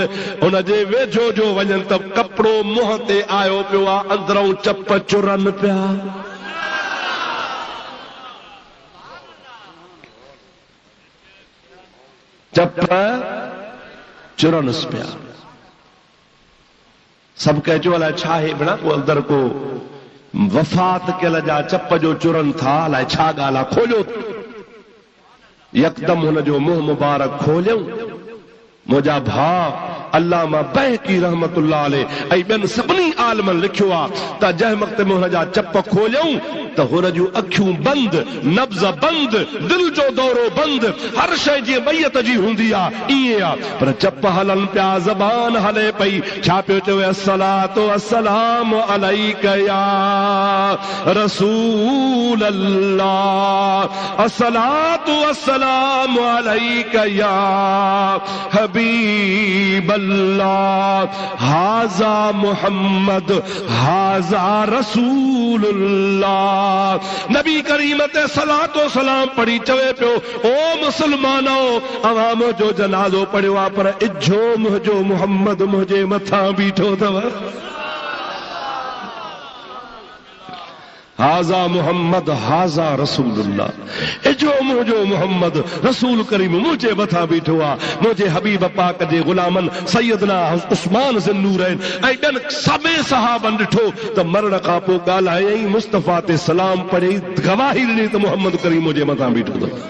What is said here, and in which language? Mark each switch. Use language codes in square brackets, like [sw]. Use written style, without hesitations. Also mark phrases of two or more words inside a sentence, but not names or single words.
[sd] हुनजे वेझो जो वञनि त कपिड़ो मुंहं ते आयो पियो आहे, अंदरूं चप चुरनि पिया। चप चुरनस पिया। सब कह जो अलाए छा है बिना को अंदर को वफ़ात कयल जा चप जो चुरन था, अलाए छा ॻाल्हि आहे। खोलियो यकदम हुन जो मुंहुं मुबारक खोलियऊं। मुंहिंजा भाउ अल्लामा बहकी [ar] رحمة الله عليه [sd] ऐं ॿियनि सभिनी आलमनि लिखियो आहे त जंहिं वक़्त में हुन जा चप खोलियऊं त हुन जूं अखियूं बंदि, नब्ज़ बंदि, दिलि जो दौरो बंदि, हर शइ जीअं मैयत जी हूंदी आहे ईअं आहे। पर चप हलनि पिया, ज़बान हले पई। छा पियो चवे? [ar] الصلاة والسلام عليك يا رسول الله الصلاة والسلام عليك يا حبيب الله هذا محمد هذا رسول الله. [sd] नबी करीम ते सलातो सलाम पढ़ी चवे पियो, ओ मुसलमानो, अवाम जो जनाज़ो पढ़ियो आहे, पर इजो मुंहिंजो मुहम्मद मुंहिंजे मथां बीठो अथव। [ar] هذا محمد، هذا رسول الله. [sd] इजो मुंहिंजो मुहम्मद रसूल करीम मुंहिंजे मथां बीठो आहे। मुंहिंजे हबीब पाक जे गुलामन सैयदना उस्मान ज़ुन्नूरैन ऐं ॿियनि सभई सहाबनि ॾिठो त मरण खां पोइ ॻाल्हायईं, मुस्तफ़ा ते सलाम पढ़ी, गवाही ॾिनी त मुहम्मद करीम मुंहिंजे मथां बीठो अथव।